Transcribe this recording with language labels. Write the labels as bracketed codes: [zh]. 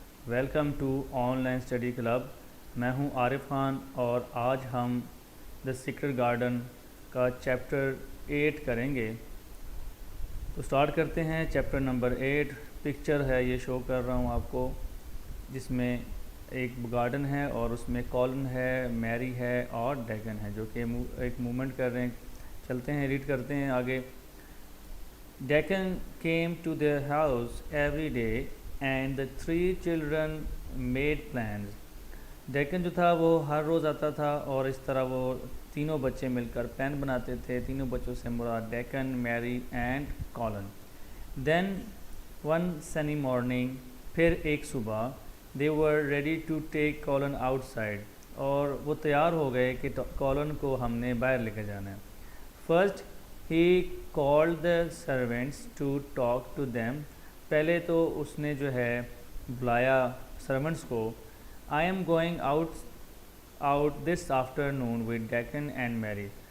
[ur] Welcome to on line study club. میں ہوں عارف خان اور آج ہم دا سیکرٹ گارڈن کا چیپٹر 8 کریں گے. تو سٹارٹ کرتے ہیں. چیپٹر نمبر 8 پکچر ہے، یہ شو کر رہا ہوں آپ کو، جس میں ایک گارڈن ہے اور اس میں کولن ہے، میری ہے اور ڈیکن ہے جو کہ ایک موومنٹ کر رہے ہیں. چلتے ہیں، ریڈ کرتے ہیں آگے. [en] Deccan came to their house every day and the three children made plans. [ur] Deccan جو تھا وہ ہر روز آتا تھا اور اس طرح وہ تینوں بچے مل کر پلان بناتے تھے. تینوں بچوں سے مراد ڈیکن، میری and colon. [en] Then one sunny morning، [ur] پھر ایک صبح، [en] they were ready to take [ur] colon outside، اور وہ تیار ہو گئے کہ کولن کو ہم نے باہر لے کے جانا ہے. [en] First he called the servants to talk to them. [ur] پہلے تو اس نے جو ہے بلایا سرونٹس کو. [en] I am going out this afternoon with Deccan and Mary.